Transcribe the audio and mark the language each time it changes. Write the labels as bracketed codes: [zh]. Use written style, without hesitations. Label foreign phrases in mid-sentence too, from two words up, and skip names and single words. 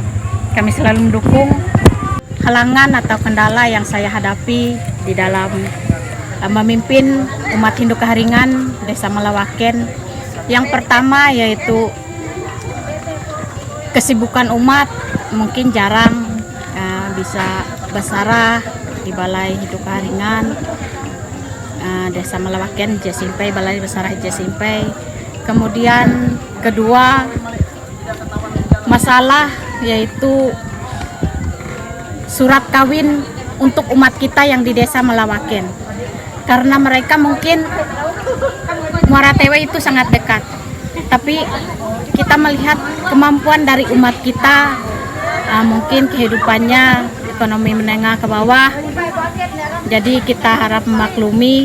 [id] Kami selalu mendukung. Halangan atau kendala yang saya hadapi di dalam memimpin umat Hindu Kaharingan Desa Malawaken, yang pertama yaitu kesibukan umat, mungkin jarang bisa bersarah di Balai Hindu Kaharingan Desa Malawaken Jasimpai, Balai Bersarah Jasimpai. Kemudian kedua, masalah yaitu surat kawin untuk umat kita yang di Desa Malawaken, karena mereka mungkin Muara Tewe itu sangat dekat, tapi kita melihat kemampuan dari umat kita, mungkin kehidupannya ekonomi menengah ke bawah, jadi kita harap memaklumi.